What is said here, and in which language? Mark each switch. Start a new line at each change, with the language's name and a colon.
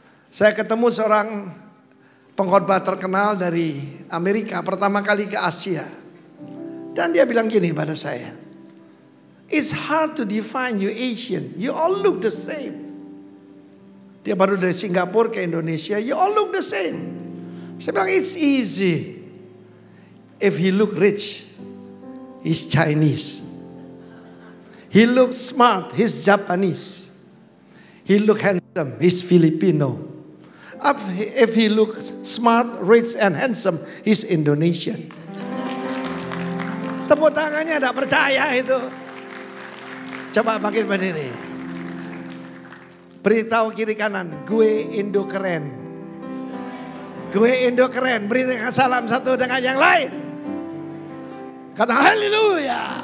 Indonesian: Saya ketemu seorang pengkhotbah terkenal dari Amerika, pertama kali ke Asia. Dan dia bilang gini pada saya,
English: "It's hard to define you Asian. You all look the same."
Indonesian: Dia baru dari Singapura ke Indonesia.
English: You all look the same.
Indonesian: Saya bilang
English: it's easy. If he look rich, he's Chinese. He look smart, he's Japanese. He look handsome, he's Filipino. If he look smart, rich and handsome, he's Indonesian.
Indonesian: Tepuk tangannya tidak percaya itu. Coba bangkit berdiri. Beritahu kiri kanan, gue Indo keren. Gue Indo keren. Berikan salam satu dengan yang lain. Kata haleluya.